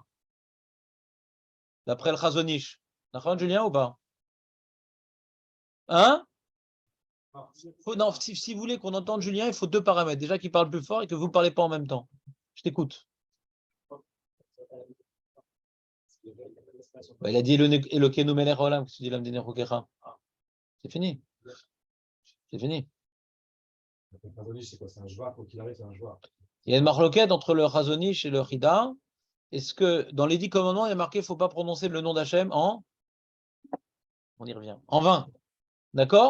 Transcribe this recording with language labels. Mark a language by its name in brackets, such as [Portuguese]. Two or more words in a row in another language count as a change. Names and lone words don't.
[French] D'après le Chazonish. D'accord, Julien, ou pas? Hein? Non, si vous voulez qu'on entende Julien, il faut deux paramètres. Déjà qu'il parle plus fort et que vous ne parlez pas en même temps. Je t'écoute. Bah, il a dit [Hebrew] אלוקינו מלך העולם, [French] qu'est-ce que tu dis l'Amdiner Rokecha? C'est fini. C'est fini. C'est un joueur, quoi qu'il arrive, c'est un joueur. Il y a une marloquette entre le Chazonish et le Chida. Est-ce que dans les 10 commandements, il y a marqué qu'il ne faut pas prononcer le nom d'Hachem en. On y revient. En vain. D'accord?